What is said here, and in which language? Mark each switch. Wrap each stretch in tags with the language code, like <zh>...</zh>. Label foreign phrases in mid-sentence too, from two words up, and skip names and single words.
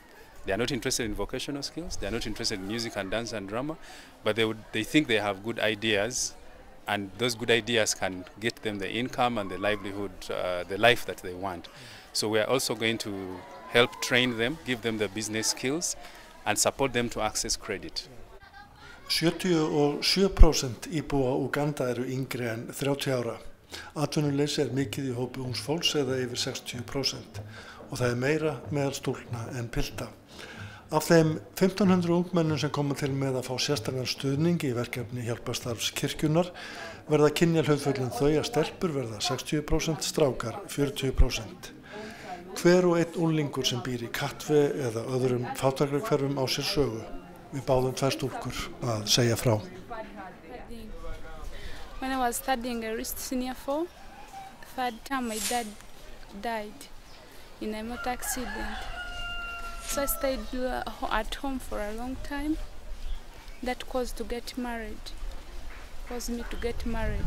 <en>They are not interested in vocational skills, they are not interested in music and dance and drama, but they think they have good ideas, and those good ideas can get them the income and the livelihood, the life that they want. So we are also going to help train them, give them the business skills and support them to access credit.</en> <is>77% íbúa Uganda yngri en 30 ára. Atvinnuleysi mikið í hópi ungs fólks eða yfir 60% og það meira meðal stúlkna en pilta. Af þeim 1500 ungmennum sem koma til með að fá sérstakann stuðning í verkefni hjálparstarfs kirkjunnar verða kynjahlutföllin þau að stelpur verða 60%, strákar 40%. Hver og einn unglingur sem býr í Katve eða öðrum fátækrahverfum á sér sögu. Við báðum tvær stúlkur að segja frá.</is> <en>When I was studying at Senior 4, the third time my dad died in a motor accident. So I stayed at home for a long time. That caused me to get married.</en>